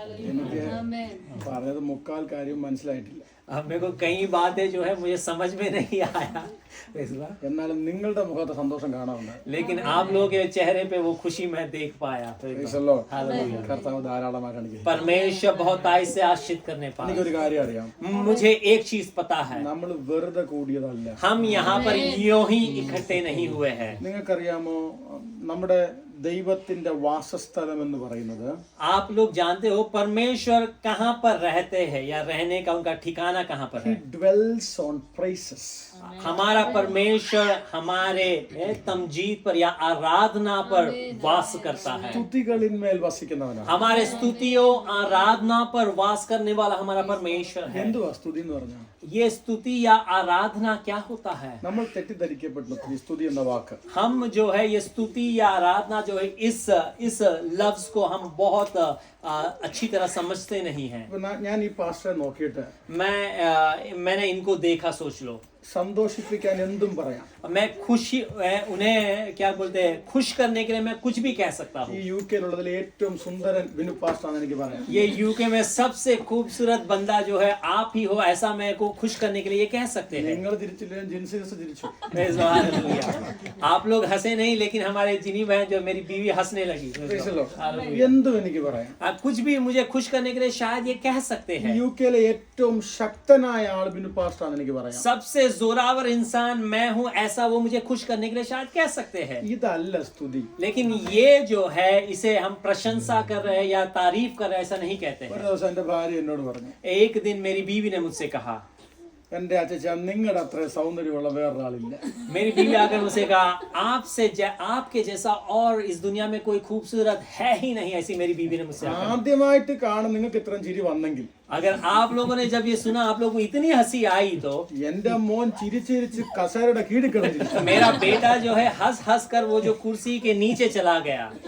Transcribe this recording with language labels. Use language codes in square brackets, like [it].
[ml] എനിക്ക് പറഞ്ഞത് മുക്കാൽ കാര്യം മനസ്സിലായിട്ടില്ല. [hi] मेरे को कई बातें जो है मुझे समझ में नहीं आया, [ml] എന്നാലും നിങ്ങളുടെ മുഖത്ത് സന്തോഷം കാണാറുണ്ട്. [hi] लेकिन आप लोगों के चेहरे पे वो खुशी मैं देख पाया. [ml] കർത്താവ് ധാരാളമായിട്ടാണ്. [hi] परमेश्वर बहुत आय से आशीष करने पाया. [ml] എനിക്കൊരു കാര്യം അറിയാം. [hi] मुझे एक चीज पता है, [ml] നമ്മൾ വെറുതെ കൂടിയതല്ല. [hi] हम यहाँ पर यूं ही इकट्ठे नहीं हुए हैं. [ml] നിങ്ങൾക്കറിയാമോ നമ്മുടെ ദൈവത്തിന്റെ വാസസ്ഥലം എന്ന് പറയുന്നത് [hi] आप लोग जानते हो परमेश्वर कहाँ पर रहते हैं या रहने का उनका ठिकाना कहाँ पर [en] he [hi] है? [en] dwells on praises. [hi] हमारा परमेश्वर हमारे तमजीद पर या आराधना पर वास करता है। [ml] സ്തുതികളിന്മേൽ വസിക്കുന്നവനാണ്. [hi] हमारे स्तुतियों आराधना पर वास करने वाला हमारा परमेश्वर है। [ml] എന്തുവാ സ്തുതി എന്ന് പറഞ്ഞാൽ? [hi] ये स्तुति या आराधना क्या होता है? [ml] നമ്മൾ തെറ്റിദ്ധരിക്കപ്പെട്ടു ഈ സ്തുതി എന്ന വാക്ക്. [hi] हम जो है ये स्तुति या आराधना जो है इस लफ्ज को हम बहुत अच्छी तरह समझते नहीं हैं। [ml] ഇപ്പൊ ഞാൻ ഈ പാസ്റ്ററെ നോക്കിയിട്ട് [hi] मैंने इनको देखा, सोच लो [ml] സന്തോഷിപ്പിക്കാൻ എന്തും പറയാം. [hi] मैं खुशी उन्हें क्या बोलते हैं खुश करने के लिए मैं कुछ भी कह सकता [ml] ഈ [hi] हूँ। [ml] യുകെയിലുള്ളതിൽ ഏറ്റവും സുന്ദരൻ വിനു പാസ്റ്ററാണ് എനിക്ക് പറയാം. [hi] ये यूके में सबसे खूबसूरत बंदा जो है आप ही हो, ऐसा मैं को खुश करने के लिए ये कह सकते हैं। [ml] നിങ്ങൾ തിരിച്ചില്ല, ജിൻസി തിരിച്ചു. [en] Praise the Lord. [hi] आप लोग हंसे नहीं, लेकिन हमारे जिनी बहन जो मेरी बीवी हंसने लगी। [en] Praise the Lord. Hallelujah. [ml] എന്തും എനിക്ക് പറയാം. [hi] आप कुछ भी मुझे खुश करने के लिए शायद ये कह सकते हैं। [ml] യുകെയിലെ ഏറ്റവും ശക്തനായ ആൾ വിനു പാസ്റ്ററാണ് എനിക്ക് പറയാം. [hi] सबसे जोरावर इंसान मैं हूँ, ऐसा वो मुझे खुश करने के लिए शायद कह सकते हैं। [ml] ഇതല്ല സ്തുതി. [hi] लेकिन ये जो है इसे हम प्रशंसा कर रहे हैं या तारीफ कर रहे हैं, ऐसा नहीं कहते [ml] ഒരു [hi] हैं। [ml] ദിവസം എന്റെ ഭാര്യ എന്നോട് പറഞ്ഞു, [hi] एक दिन मेरी बीवी ने मुझसे कहा, [ml] എന്റെ അച്ഛൻ നിങ്ങളുടെ അത്ര സൗന്ദര്യമുള്ള വേറൊരാളില്ല. [hi] मेरी बीवी आकर मुझसे कहा, आपके जैसा और इस दुनिया में कोई खूबसूरत है ही नहीं। ऐसी मेरी बीवी ने मुझसे कहा। [ml] ആദ്യമായിട്ട് കാണും നിങ്ങൾക്ക് ഇത്രയും ചിരി വന്നെങ്കിൽ [hi] अगर आप लोगों ने जब ये सुना, आप लोगों को इतनी हंसी आई, तो [ml] എന്റെ മോൻ ചിരിച്ചിരിച്ച് കസേരയുടെ കീഴിൽ കിടന്നില്ല. [hi] मेरा बेटा जो है हंस हंस कर वो जो कुर्सी के नीचे चला गया।